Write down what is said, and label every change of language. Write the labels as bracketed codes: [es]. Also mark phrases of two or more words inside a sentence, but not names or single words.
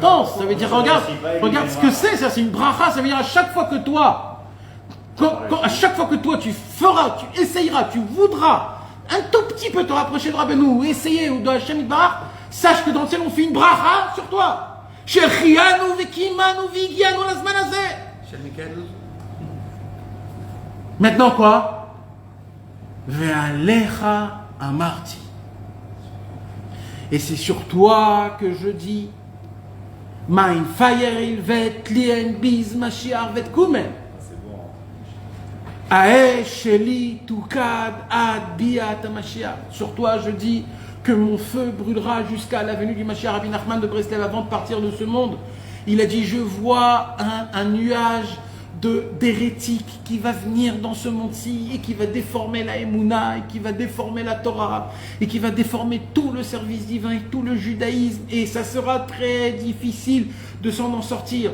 [fr] Ça veut dire, regarde ce que c'est, ça, c'est une bracha. Ça veut dire à chaque fois que toi, à chaque fois que toi tu feras, tu essayeras, tu voudras un tout petit peu te rapprocher de Rabbeinu, ou essayer, ou de [he] השם יתברך, [fr] sache que dans le ciel on fait une bracha sur toi. [he] שהחיינו וקיימנו והגיענו לזמן הזה. [fr] Maintenant quoi? [he] ועליך אמרתי. [fr] Et c'est sur toi que je dis [yi] מיין פֿייער איל וועט ליען ביז משיח וועט קומען. [fr] C'est bon. [he] אש שלי תוקד עד ביאת משיח. [fr] Sur toi je dis que mon feu brûlera jusqu'à la venue du Mashiach. Rabbi Nachman de Breslev, avant de partir de ce monde, il a dit, je vois un nuage d'hérétiques qui va venir dans ce monde-ci et qui va déformer la Emouna, et qui va déformer la Torah, et qui va déformer tout le service divin et tout le judaïsme, et ça sera très difficile de s'en en sortir.